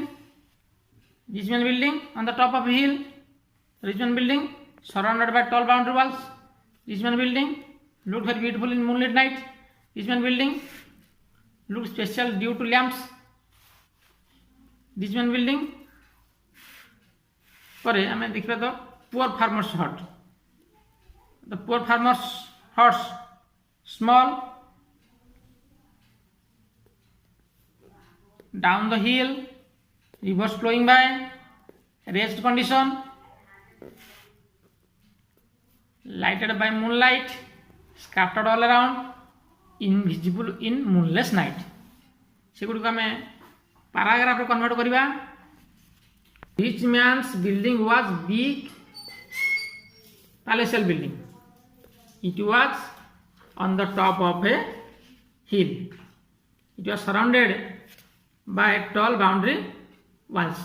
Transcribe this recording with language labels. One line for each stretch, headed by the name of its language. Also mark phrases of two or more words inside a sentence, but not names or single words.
English: Rich man building on the top of a hill. Rich man building surrounded by tall boundary walls. Rich man building looked very beautiful in moonlit night. Rich man building looked special due to lamps. Rich man building
Odia: ପରେ ଆମେ ଦେଖିବା ତ
English: poor farmers hut. the poor farmers huts small down the hill, rivers flowing by, rest condition, lighted by moonlight, scattered all around, invisible in moonless night.
Odia: ସେଗୁଡ଼ିକୁ ଆମେ ପାରାଗ୍ରାଫରେ କନଭର୍ଟ କରିବା.
English: Rich man's building was big palatial building. It was on the top of a hill. It was surrounded by tall boundary walls.